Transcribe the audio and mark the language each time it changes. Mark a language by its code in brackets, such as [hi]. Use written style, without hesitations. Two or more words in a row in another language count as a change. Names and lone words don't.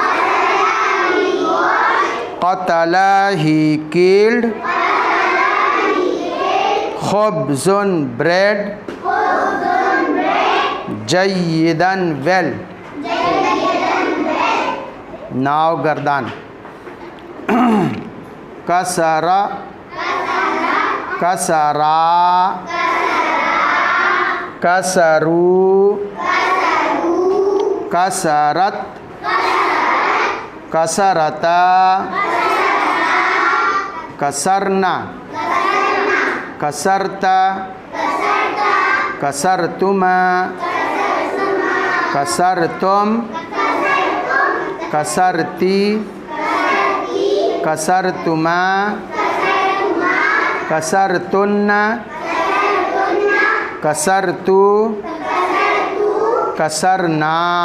[en] Qatala he killed. Khubzun bread. Jayyidan well. Now gardan. [ar] كسرَ. كسرَ. كسروا. كسرت. كسرتا. كسرنا. كسرتَ. كسرتما. كسرتم. كسرتِ. كسرتما. كسرتنّ. كسرتُ. كسرنا.